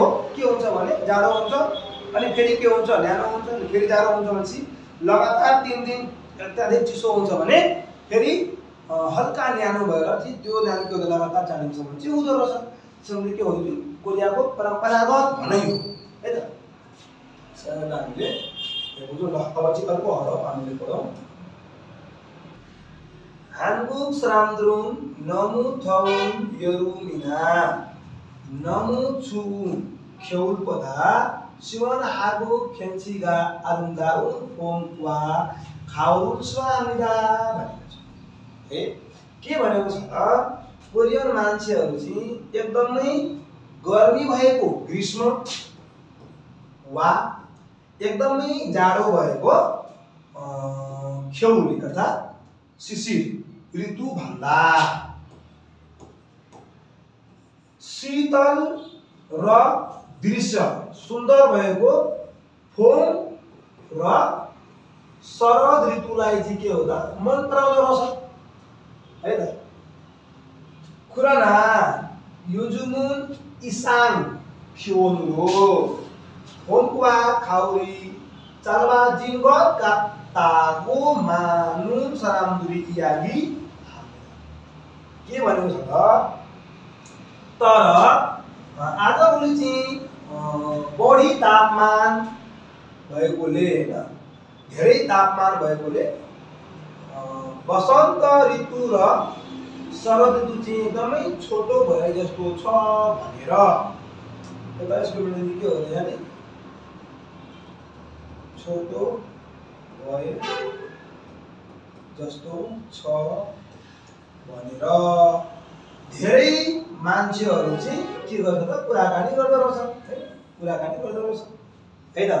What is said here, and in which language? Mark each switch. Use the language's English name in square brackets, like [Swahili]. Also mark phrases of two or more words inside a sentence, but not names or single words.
[Nepali] के हुन्छ भने जाडो हुन्छ अनि फेरि के हुन्छ न्यानो हुन्छ, फेरि जाडो हुन्छ भनेपछि लगातार 3 दिन अत्याधिक चिसो हुन्छ भने फेरि हल्का न्यानो भएर चाहिँ त्यो न्यानो के लगातार 4 दिनसम्म चाहिँ हुँदो रहेछ। त्यसैले के हो त्यो कोरियाको परम्परागत भनाइ हो है त। सरल हामीले बुझौँ। ल अब चाहिँ अर्को हरफ हामीले पढौँ। [Korean] 한국 사람들은 너무 더운 여름이나 너무 추운 겨울보다 시원하고 경치가 아름다운 봄과 가을을 좋아합니다. [Nepali] के भनेको छ कोरियन मान्छेहरू चाहिँ एकदमै गर्मी भएको ग्रीष्म वा एकदमै जाडो भएको खौली अर्थात् शिशिर ऋतु भन्दा शीतल र दृश्य सुन्दर भएको फोम र शरद ऋतुलाई चाहिँ के हो त मन पराउँदो रहेछ है त। [Korean] 쿠라나 요즘은 이상 기온으로 봄과 가을이 짧아진 것 같다고 많은 사람들이 이야기합니다. [Nepali] के भनेको छ त तर आजभोलि चाहिँ बढी तापमान भएकोले हैन धेरै तापमान भएकोले वसन्त ऋतु र शरद ऋतु चाहिँ एकदमै छोटो भए जस्तो छ भनेर एउटा यसको मिनिङ के हो भने छोटो भए जस्तो छ भनेर धेरै मान्छेहरू चाहिँ के गर्छ त कुराकानी गर्दो रहेछ है कुराकानी गर्दो रहेछ है त।